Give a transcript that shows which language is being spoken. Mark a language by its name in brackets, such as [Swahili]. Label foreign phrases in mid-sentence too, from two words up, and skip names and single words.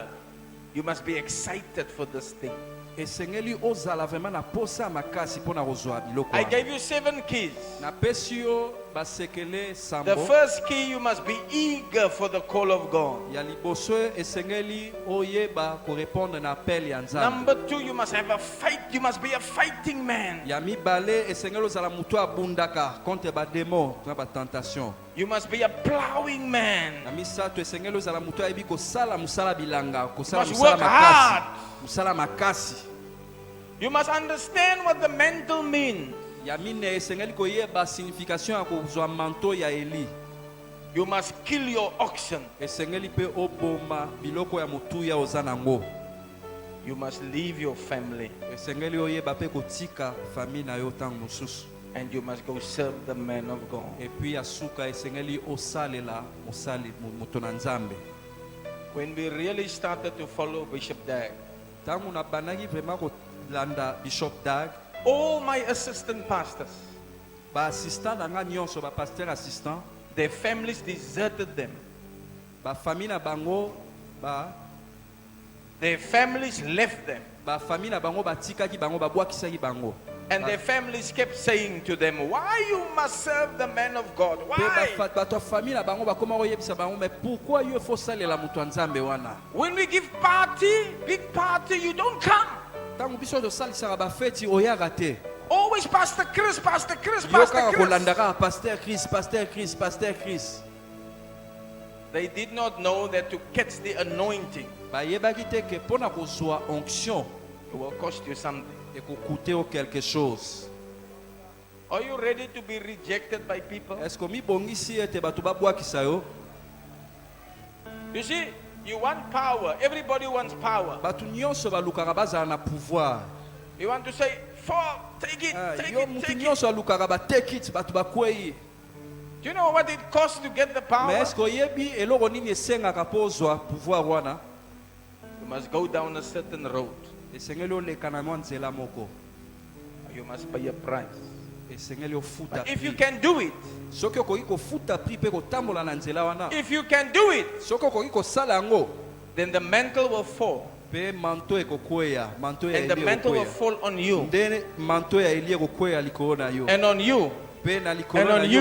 [English] You must be excited for this thing. [Lingala] Esengeli ozala vraiment na posa makasi mpona kozwa biloko [English] I [Lingala] wana. [English] gave you 7 keys. [Lingala] Napesi yo basekele [English] The [Lingala] sambo. [English] first key, you must be eager for the call of God. [Lingala] Ya liboso esengeli oyeba korepondre na appel ya nzambe. [English] Number 2, you must have a fight. You must be a fighting man. [Lingala] Ya mibale esengeli ozala mutu abundaka contre bademo na batentation. [English] You must be a plowing man. [Lingala] Na misato esengeli ozala mutu ayebi kosala musala bilanga, kosala [English] Must [Lingala] musala [English] work hard. [Lingala] makasi. Musala makasi. [English] You must understand what the mantle means. [Lingala] Ya mine esengeli koyeba signification ya kozwa manto ya Eli. [English] You must kill your oxen. [Lingala] Esengeli pe oboma biloko ya motuya oza nango. [English] You must leave your family. [Lingala] Esengeli oyeba pe kotika famille na yo ntango mosusu. [English] And you must go serve the man of God. [French] Et puis [Lingala] asuka esengeli osalela mosali moto na nzambe. [English] When we really started to follow Bishop Dag, [Lingala] Ntango na banaki vraiment kolanda Bishop Dag, [English] all my assistant pastors, [Lingala] ba assistant na nga nyonso, ba [French] pasteur assistant, [English] their families deserted them. [Lingala] ba famille na bango [English] Their families left them. [Lingala] ba famille na bango batikaki bango babwakisaki bango. [English] And their families kept saying to them, why you must serve the man of God? [Lingala] Pe [English] Why? [Lingala] bato ya famille na bango bakoma koyebisa bango [French] mais pourquoi [Lingala] yo faut salela moto ya nzambe wana? [English] When we give party, big party, you don't come. [Lingala] Ntango biso tosalisaka bafeti oyaka te. [English] Always Pastor Chris, Pastor Chris, [Lingala] Yo [English] Pastor [Lingala] kaka [English] Chris. [Lingala] kolandaka Pasteur Chris, Pasteur Chris, Pasteur Chris. [English] They did not know that to catch the anointing, [Lingala] Bayebaki te ke pona kozwa onction [English] it will cost you something. [Lingala] ekokute o [French] quelque chose. [English] Are you ready to be rejected by people? [French] Est-ce que [Lingala] mibongisi ete bato babwakisa yo? [English] You see, you want power. Everybody wants power. [Lingala] Bato nyonso balukaka bazala na pouvoir. [English] You want to say, fall, take it, take [Lingala] Yo [English] it, [Lingala] mutu [English] take it. [Lingala] nyonso alukaka ba [English] take it [Lingala] bato bakwei. [English] Do you know what it costs to get the [Lingala] Mais [English] power? [French] est-ce que [Lingala] oyebi eloko nini esengaka po ozwa pouvoir wana? [English] You must go down a certain road. [Lingala] Esengeli oleka na mwa nzela moko. [English] You must pay a price. [Lingala] Esengeli ofuta [English] But if you [Lingala] prix. [English] can do it, [Lingala] Soki okoki kofuta prix mpe kotambola na nzela wana, [English] if you can do it, [Lingala] soki okoki kosala yango, [English] then the mantle will fall. [Lingala] mpe manto ekokweya, manto ya [English] And the [Lingala] Eli [English] mantle will [Lingala] ekokweya. [English] fall on you. [Lingala] Nde manto ya Eli ekokweya likolo na yo. [English] And on you. [Lingala] Mpe na likolo [English] And [Lingala] na [English] on